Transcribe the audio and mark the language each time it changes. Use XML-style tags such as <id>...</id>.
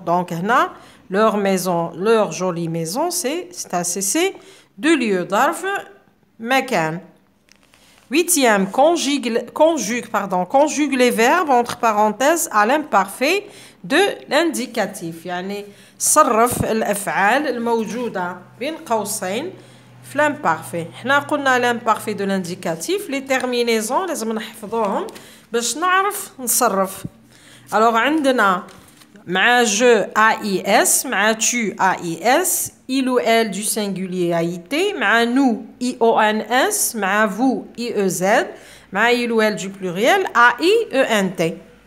<fr>Donc, leur maison, leur jolie maison, c'est un cessé de lieu.</fr> <ar>Darf, makan.</ar> <fr>8e, conjugue les verbes entre parenthèses à l'imparfait de l'indicatif.</fr> <ar>يعني صرف الأفعال الموجودة بين قوسين في l'imparfait. حنا قلنا</ar> <fr>l'imparfait de l'indicatif. Les terminaisons</fr> <ar>لازم نحفظوهم باش نعرف نصرف.</ar> <fr>Alors</fr> <ar>عندنا مع</ar> <fr>je AIS,</fr> <ar>مع</ar> <fr>tu AIS, il ou elle du singulier AIT, مع nous IONS, مع vous IEZ, مع il ou elle du pluriel AIENT.</fr>